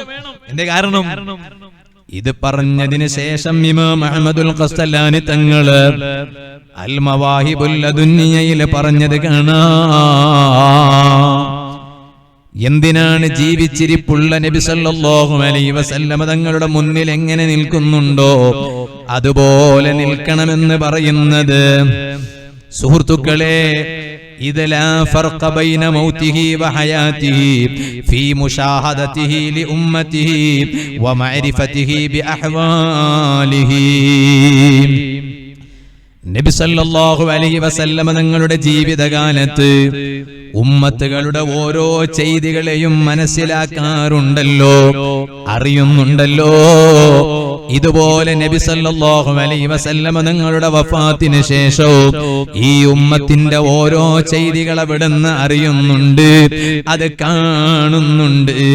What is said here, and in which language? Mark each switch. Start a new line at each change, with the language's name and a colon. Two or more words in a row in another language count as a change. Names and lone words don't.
Malayalam: എന്റെ കാരണം ഇത് പറഞ്ഞതിന് ശേഷം ഇമാം അഹ്മദുൽ ഖസ്തലാനി തങ്ങള് അൽ മവാഹിബുൽ ലദുന്നിയയിൽ പറഞ്ഞത് കാണാം. എന്തിനാണ് ജീവിച്ചിരിപ്പുള്ള നബി
Arabic: صلى الله عليه وسلم
Malayalam: തങ്ങളുടെ മുന്നിൽ എങ്ങനെ നിൽക്കുന്നുണ്ടോ അതുപോലെ നിൽക്കണമെന്ന് പറയുന്നത്? സുഹൃത്തുക്കളെ,
Arabic: إذ لا فرق بين موته وحياته في مشاهدته لأمته ومعرفته بأحواله.
Malayalam: നബി
Arabic: صلى الله عليه وسلم
Malayalam: തങ്ങളുടെ ജീവിതകാലത്ത് ഉമ്മത്തുകളുടെ ഓരോ ചെയ്തികളെയും മനസ്സിലാക്കാറുണ്ടല്ലോ, അറിയുന്നുണ്ടല്ലോ. ഇതുപോലെ നബി
Arabic: صلى الله عليه وسلم
Malayalam: തങ്ങളുടെ വഫാത്തിന് ശേഷവും ഈ ഉമ്മത്തിന്റെ ഓരോ ചെയ്തികൾ അവിടുന്ന് അറിയുന്നുണ്ട്, അത് കാണുന്നുണ്ട്.